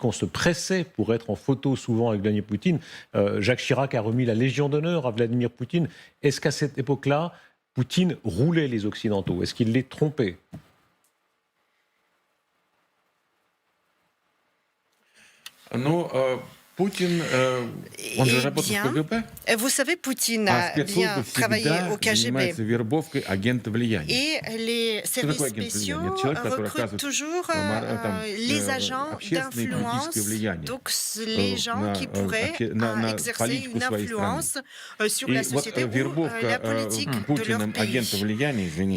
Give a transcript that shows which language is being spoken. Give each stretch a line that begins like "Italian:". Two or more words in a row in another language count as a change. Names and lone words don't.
French: On se pressait pour être en photo souvent avec Vladimir Poutine. Jacques Chirac a remis la Légion d'honneur à Vladimir Poutine. Est-ce qu'à cette époque-là, Poutine roulait les Occidentaux? Est-ce qu'il les trompait? Poutine,
Russian: он же работал в КГБ.
French: Vous savez, Poutine a bien travaillé au KGB. Et les services spéciaux recrutent toujours les agents d'influence, donc les gens qui pourraient exercer une influence sur la société ou la politique de leur pays.